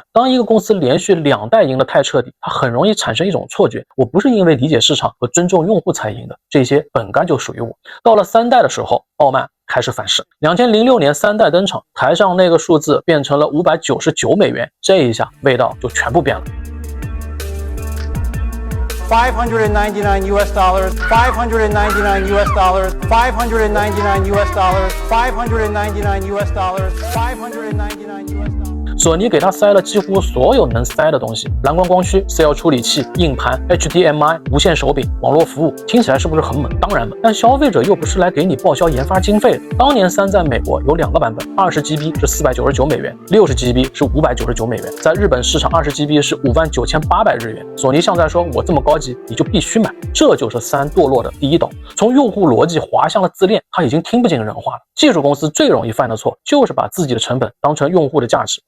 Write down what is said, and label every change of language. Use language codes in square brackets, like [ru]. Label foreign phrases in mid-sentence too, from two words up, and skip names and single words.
[zh] 當一個公司連續2代贏得太徹底，它很容易產生一種錯覺，我不是因為理解市場和尊重用戶才贏的，這些本該就屬於我。到了3代的時候，傲慢開始反噬。2006年3代登場，台上那個數字變成了599美元，這一下味道就全部变了。 [en] $599 US dollars, $599 US dollars, $599 US dollars, $599 US dollars, $599 US dollars。 [zh] 索尼給他塞了幾乎所有能塞的東西，藍光光驅、CL 處理器、硬盤、HDMI、無線手柄、網絡服務，聽起來是不是很猛？當然猛，但消費者又不是來給你報銷研發經費的。當年3在美國有2個版本 ，20GB 是499美元，60GB 是599美元，在日本市場20GB 是59800日元。索尼像在說，我這麼高級，你就必須買。這就是3墮落的第一刀，從用戶邏輯滑向了自戀，他已經聽不進人話了。技術公司最容易犯的錯，就是把自己的成本當成用戶的價值。